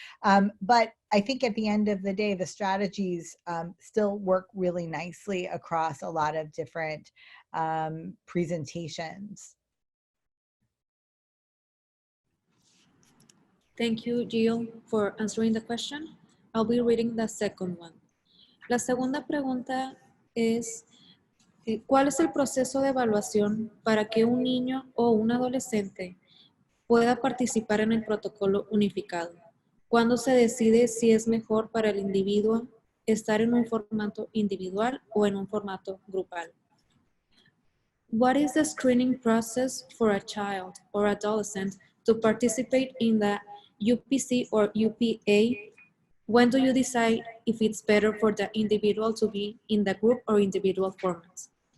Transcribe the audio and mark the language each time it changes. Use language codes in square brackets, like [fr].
[en] But I think at the end of the day, the strategies still work really nicely across a lot of different presentations. Thank you, Jill, for answering the question. I'll be reading the second one. [es] La segunda pregunta es, ¿cuál es el proceso de evaluación para que un niño o un adolescente pueda participar en el protocolo unificado? ¿Cuándo se decide si es mejor para el individuo estar en un formato individual o en un formato grupal? [en] What is the screening process for a child or adolescent to participate in the UPC or UPA? When do you decide if it's better for the individual to be in the group or individual formats?